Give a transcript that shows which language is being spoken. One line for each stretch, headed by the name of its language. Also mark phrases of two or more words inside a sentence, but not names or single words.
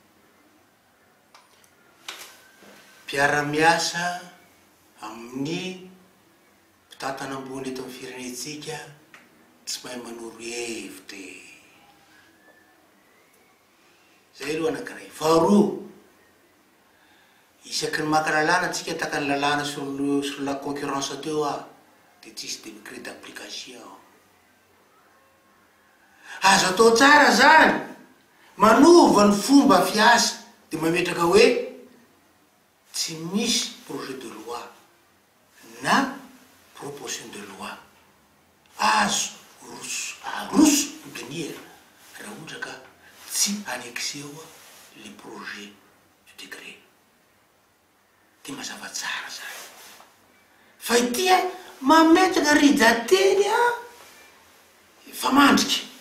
Malagasy: mpiara-miasa amin'ny mpitatana ambony eto amin'ny firenetsika tsy mahay manoro hevitry zay aloha anankiray faharoa isaky ny maka lalàna atsika taka ny lalàna
French: sur la concurrence
Malagasy: teo de tsisy
French: décret d'application
Malagasy: azo atao tsara zany manova ny fomba fiasa de mametraka hoe tsy misy
French: projet de loi
Malagasy: na
French: proposition de loi
Malagasy: azo aroso mpinia raha ohatra ka tsy annexeo le
French: projet du décret
Malagasy: ty mazava tsara zany fa itya mametraka rijateny fa mandriky